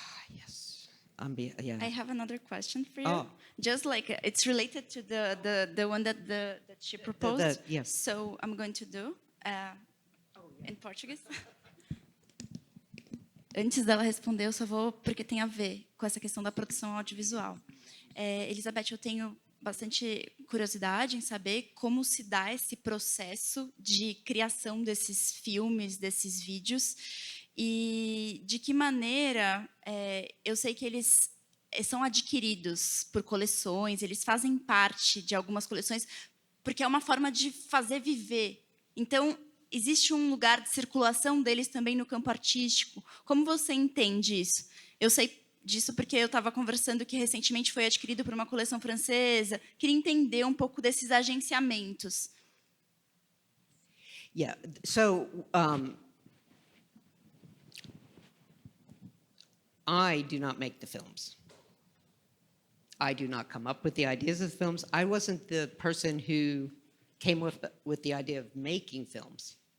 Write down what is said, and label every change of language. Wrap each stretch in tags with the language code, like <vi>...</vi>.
<en>Yes. Yeah. I have another question for you. Oh. Just like it's related to the one that she proposed. Yes. So I'm going to do in Portuguese.</en> <pt>Antes dela responder, eu só vou porque tem a ver com essa questão da produção audiovisual. Elizabeth, eu tenho bastante curiosidade em saber como se dá esse processo de criação desses filmes, desses vídeos, e de que maneira eu sei que eles são adquiridos por coleções, eles fazem parte de algumas coleções, porque é uma forma de fazer viver. Então, existe um lugar de circulação deles também no campo artístico. Como você entende isso? Eu sei disso porque eu estava conversando que recentemente foi adquirido por uma coleção francesa. Queria entender um pouco desses agenciamentos.</pt> <en>Yeah, so I do not make the films. I do not come up with the ideas of the films. I wasn't the person who came with the idea of making films.</en>